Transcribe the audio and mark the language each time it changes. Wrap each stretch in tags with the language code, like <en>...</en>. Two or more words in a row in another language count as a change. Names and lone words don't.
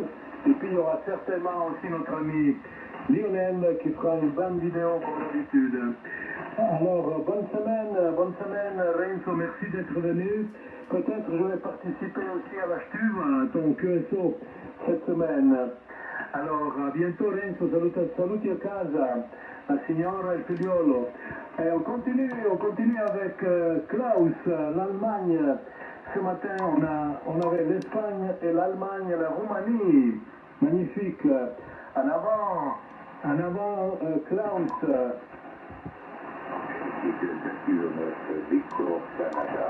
<fr>Et puis il y aura certainement aussi notre ami Lionel qui fera une bonne vidéo comme d'habitude. Alors, bonne semaine, Renzo, merci d'être venu. Peut-être je vais participer aussi à la Stuve, à ton QSO, cette semaine. Alors, à bientôt Renzo,</fr> <it>saluti a casa, la signora e il figliolo.</it> <fr>Et on continue avec Klaus, l'Allemagne. Ce matin, on avait l'Espagne et l'Allemagne, la Roumanie. Magnifique. En avant, Klaus. Victor Canada.</fr>